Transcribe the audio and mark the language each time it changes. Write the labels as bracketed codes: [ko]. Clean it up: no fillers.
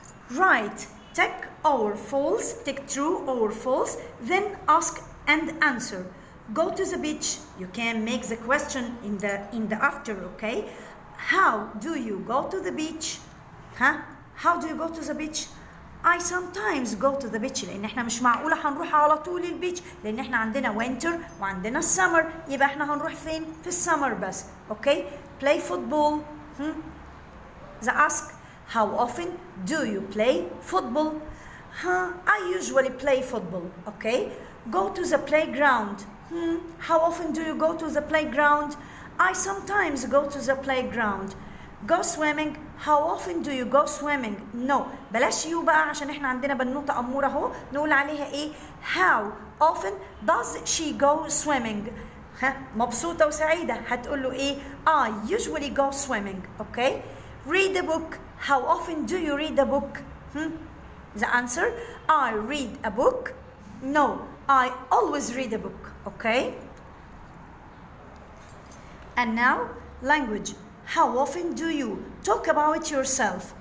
[en] Write take or false, take true or false, then ask and answer. Go to the beach. You can make the question in the after, okay? How do you go to the beach? How do you go to the beach? I sometimes go to the beach [ar] لأن احنا مش معقولة هنروح على طول البيتش لأن احنا عندنا winter وعندنا summer يبقى احنا هنروح فين؟ في السمر بس. [en] Okay? Play football. The ask. How often do you play football? I usually play football. Okay? Go to the playground. How often do you go to the playground? I sometimes go to the playground. Go swimming. How often do you go swimming? No. [ar] بلاش you بقى عشان احنا عندنا بنوتة أمورة اهو نقول عليها ايه؟ [en] How often does she go swimming? [ar] مبسوطة وسعيدة هتقول له ايه؟ [en] I usually go swimming. Okay? Read a book. How often do you read a book? The answer, I read a book. No, I always read a book. Okay? And now, language. How often do you talk about yourself?